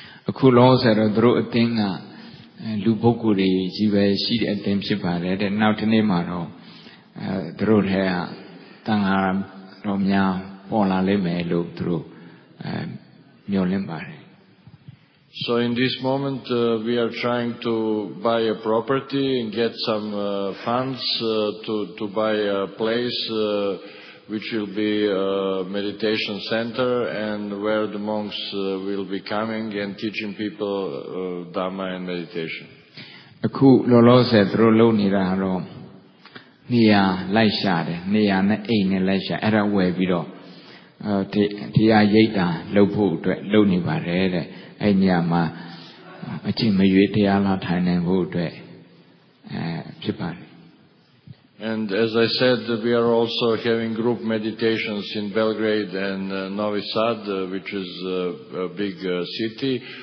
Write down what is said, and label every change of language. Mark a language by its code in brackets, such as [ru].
[my] အခုလောဆယ်တော့သူတို့အသင်းကလူပုဂ္ဂိုလ်တွေကြီးပဲရှိတဲ့အသင်းဖြစ်ပါတယ်တဲ့နောက်တစ်နေ့မှာတော့သူတို့ထဲကတန်ဃာတော်များပေါ်လာလိမ့်မယ်လို့သူတို့မျှော်လင့်ပါတယ် [en] So in this moment we are trying to buy a property and get some funds to buy a place which will be a meditation center and where the monks will be coming and teaching people Dhamma and meditation. [my] အခုလောလောဆယ်သူတို့လုပ်နေတာတော့နေရာလိုက်ရှာတယ်နေရာနဲ့အိမ်နဲ့လိုက်ရှာအဲ့ဒါဝယ်ပြီးတော့တရားရိပ်တာလုပ်ဖို့အတွက်လုပ်နေပါတယ်တဲ့အဲ့ညမှာအချိန်မရွေးတရားလာထိုင်နိုင်ဖို့အတွက်ဖြစ်ပါတယ် [en] And as I said, we are also having group meditations in Belgrade and Novi Sad, which is a big city.